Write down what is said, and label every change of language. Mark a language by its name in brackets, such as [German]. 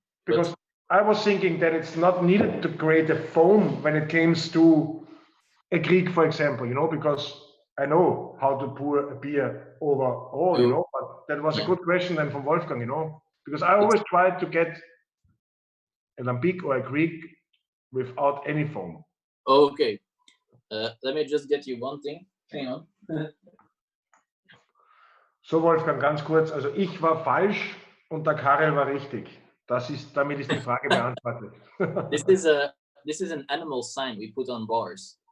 [English] Because I was thinking that it's not needed to create a foam when it comes to a Kriek, for example, because I know how to pour a beer overall, but that was a good question then from Wolfgang, because I always try to get a Lambic or a Kriek without any foam. Okay. Let me just get you one thing. Hang on. [German] So, Wolfgang, ganz kurz. Also ich war falsch und der Karel war richtig. Damit ist die Frage beantwortet. [English] This is an animal sign we put on bars.